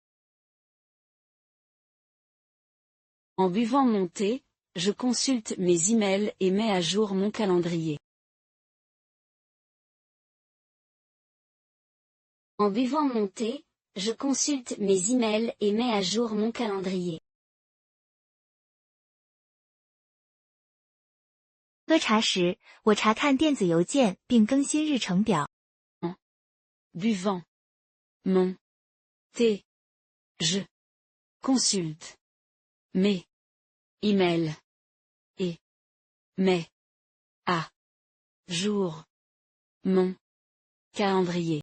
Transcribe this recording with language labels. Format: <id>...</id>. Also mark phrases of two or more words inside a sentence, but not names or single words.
<fr>En buvant mon thé, je consulte mes emails et mets à jour mon calendrier. En buvant mon thé, je consulte mes emails et mets à jour mon calendrier.</fr> <zh>喝茶时，我查看电子邮件并更新日程表。</zh> <fr>Buvant mon thé, je consulte mes emails et mets à jour mon calendrier.</fr>